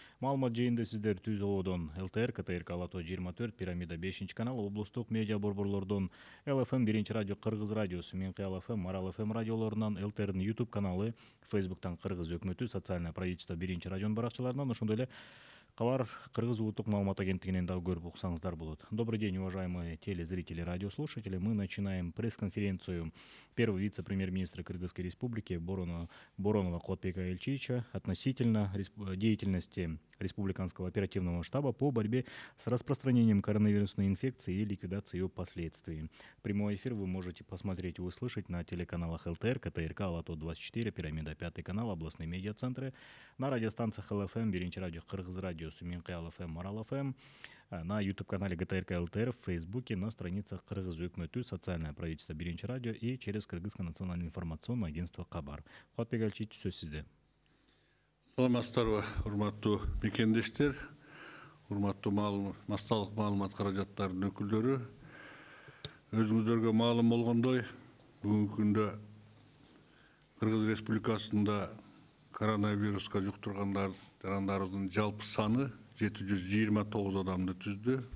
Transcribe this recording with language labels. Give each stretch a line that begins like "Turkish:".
Kyrgyz: Маалымат жыйынды сиздер Түз ободон ЛТР, КТРК Алатоо 24, Пирамида 5 канал, облустук медиа борборлордон ЛФМ, биринчи радио Кыргыз радиосу, Менкыя ФМ, Марал ФМ радиолорунан, ЛТРдин YouTube каналы, Фейсбуктан Кыргыз өкмөтү,
Russian: социальное правительство
Kyrgyz: биринчи радионун баракчаларынан, ошондой эле Кабар Кыргыз улуттук маалымат агенттигинен дагы көрүп уксаңыздар болот.
Russian: Добрый день, уважаемые телезрители, радиослушатели. Мы начинаем пресс-конференцию первого вице-премьер-министра Кыргызской Республики Боронова Кубатбека Айылчевича относительно деятельности Республиканского оперативного штаба по борьбе с распространением коронавирусной инфекции и ликвидации ее последствий. Прямой эфир вы можете посмотреть и услышать на телеканалах ЛТР, КТРК, Алатоо 24, Пирамида 5 канал, областные медиацентры, на радиостанциях ЛФМ, биринчи радио Кыргыз радиосу, Менкыя ФМ, Марал ФМ, на YouTube-канале ГТРК ЛТР, в Фейсбуке, на страницах Кыргыз өкмөтү, социальное правительство биринчи радио и через Кыргызское национальное информационное агентство Кабар.
Kyrgyz: Кубатбек Айылчевич, сөз сизде. Саламатсыздарбы, урматтуу мекендештер, урматтуу массалык маалымат каражаттарынын өкүлдөрү. Өзүңүздөргө маалым болгондой, бүгүнкү күндө Кыргыз Республикасында коронавируска жуктургандардын жалпы саны 729 адамды түздү.